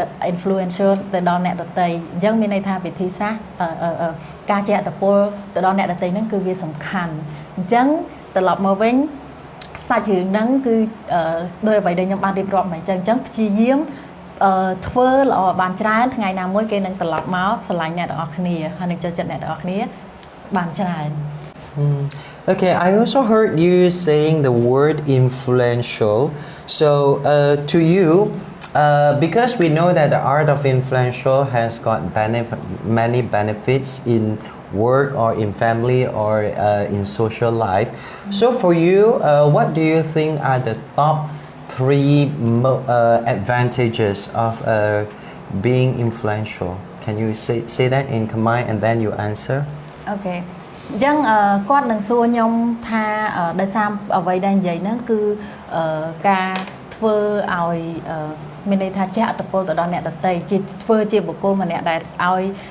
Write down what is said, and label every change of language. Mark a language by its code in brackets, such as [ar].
[km] influencer ទៅដល់អ្នកដទៃអញ្ចឹងមានន័យថាវិធីសាស្ត្រការជះឥទ្ធិពលទៅដល់អ្នកដទៃហ្នឹងគឺវាសំខាន់អញ្ចឹងត្រឡប់មកវិញសាច់រឿងហ្នឹងគឺដោយអ្វីដែលខ្ញុំបានរៀបរាប់មកអញ្ចឹងព្យាយាមធ្វើល្អបានច្រើនថ្ងៃណាមួយគេនឹងត្រឡប់មកស្រឡាញ់អ្នកទាំងអស់គ្នាហើយនឹងចូលចិត្តអ្នកទាំងអស់គ្នាបានច្រើន [en] Okay, I also heard you saying the word influential. So, to you, because we know that the art of influential has got many benefits in work or in family or in social life. So, for you, what do you think are the top 3 advantages of being influential? Can you say that in Khmer and then you answer? Okay. [km] អញ្ចឹងគាត់នឹងសួរខ្ញុំថាដោយសារអ្វីដែលនិយាយហ្នឹងគឺការធ្វើឲ្យមានន័យថាជះឥទ្ធិពលទៅដល់អ្នកដទៃគេធ្វើជាបុគ្គលម្នាក់ដែលឲ្យ